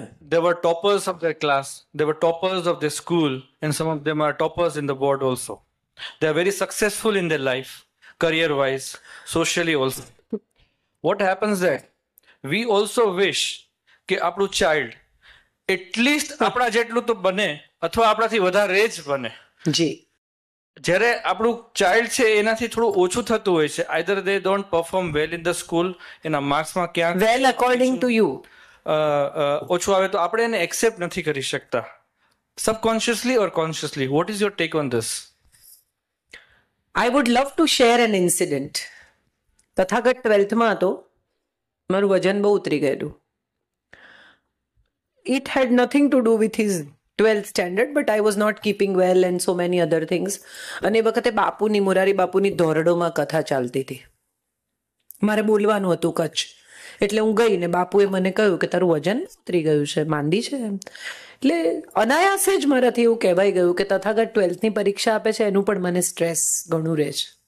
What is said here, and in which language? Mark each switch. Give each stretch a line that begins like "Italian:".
English: They were toppers of their class, they were toppers of their school, and some of them are toppers in the board also. They are very successful in their life, career wise, socially also. What happens that we also wish
Gujarati: કે આપણું child at least આપણા જેટલું તો બને અથવા આપણાથી વધારે જ બને. જી. જ્યારે આપણું ચાઇલ્ડ છે એનાથી થોડું ઓછું થતું હોય છે,
English: either they don't perform well in the school,
Gujarati: એના માર્ક્સમાં ક્યાંક
English: well according to you
Gujarati: ઓછું આવે તો આપણે એને એક્સેપ્ટ નથી કરી શકતા,
English: Subconsciously or consciously. What is your take on this? I would love to share an incident.
Gujarati: Tathagata 12th હતો, મારું વજન બહુ ઉતરી ગયેલું.
English: It had nothing to do with his 12th standard, but I was not keeping well and so many other things.
Gujarati: અને એ વખતે બાપુની, મોરારી બાપુની ધોરડોમાં કથા ચાલતી હતી. મારે બોલવાનું હતું કચ્છ, એટલે હું ગઈ ને બાપુએ મને કહ્યું કે તારું વજન ઉતરી ગયું છે, માંદી છે એમ. એટલે અનાયાસે જ મારાથી એવું કહેવાય ગયું કે તથાગત 12thની પરીક્ષા આપે છે એનું પણ મને સ્ટ્રેસ ઘણું રહે છે.